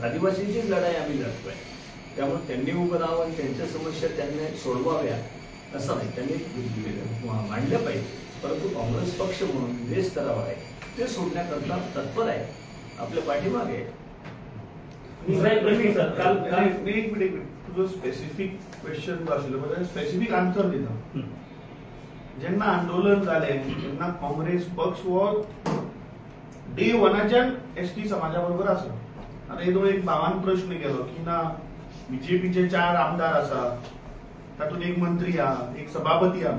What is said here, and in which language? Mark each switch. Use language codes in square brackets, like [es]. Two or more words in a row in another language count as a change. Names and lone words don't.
[mr] आदिवासींची लढाई आम्ही लढतोय, त्यामुळे त्यांनी उभं राहावं आणि त्यांच्या समस्या त्यांनी सोडवाव्या असं नाही, त्यांनी मांडलं पाहिजे. परंतु काँग्रेस पक्ष म्हणून जे स्तरावर आहे ते सोडण्याकरता तत्पर आहे, आपल्या पाठीमागे आहे. [kok] एक मिनिट तुझं [en] specific question [kok] आशिल्लो, [en] specific answer [kok] दिता. जेन्ना आंदोलन जालें तेन्ना काँग्रेस पक्ष हो डे 1च्यान एसटी समाजा बरोबर आसा. आता येदो एक भावान प्रश्न केलो की ना बीजेपीचे 4 आमदार आसा, तातूंत एक मंत्री आहा, एक सभापती आहा.